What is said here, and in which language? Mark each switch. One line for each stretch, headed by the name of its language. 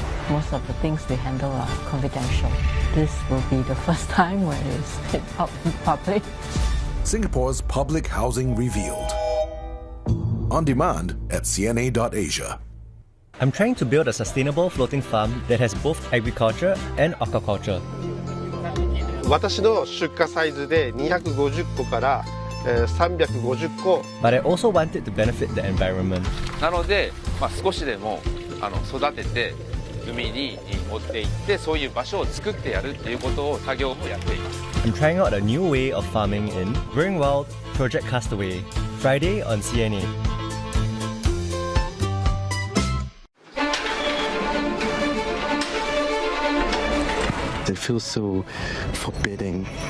English: Most of the things we handle are confidential. This will be the first time where it's out in public. Singapore's public housing revealed. On demand at cna.asia. I'm trying to build a sustainable floating farm that has both agriculture and aquaculture.
Japanese: 私の出荷サイズで250個から350個。
English: But I also wanted to benefit the environment.
Japanese: なので、少しでも育てて海に持って行ってそういう場所を作ってやるっていうことを作業をやっています。
English: I'm trying out a new way of farming in Growing Wild Project Castaway, Friday on CNA. It feels so forbidding.